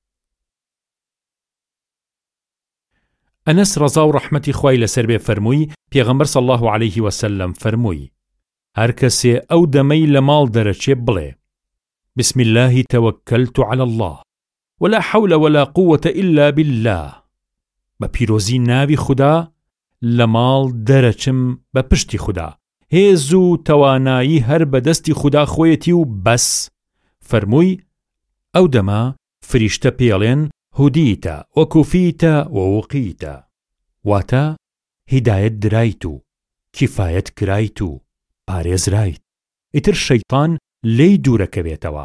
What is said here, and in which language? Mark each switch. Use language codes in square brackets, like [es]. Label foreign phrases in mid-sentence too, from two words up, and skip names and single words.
[ckb] ئەنەس ڕەزا و ڕەحمەتی خوای لەسەر بێ فەرمووی پێغەمبەر [ar] صلی الله عليه وسلم [ckb] فەرمووی هەر کەسێ ئەو دەمەی لە ماڵ دەرەچێ بڵێ [ar] بسم الله توكلت على الله ولا حول ولا قوة إلا بالله [ckb] بە پیرۆزی ناوی خدا لە ماڵ دەرەچم بە پشتی خدا هێز و توانایی هەر بەدەستی خدا خۆیەتی و بەس فەرمووی ئەو دەما فریشتە پێڵێن [ar] هودیتە وەکوفیتە وەوقیتە [ckb] واتە هیدایەت درایت و کیفایەت کرایت و پارێزرایت ئیتر شەیطان لێی دوورەکەوێتەوە.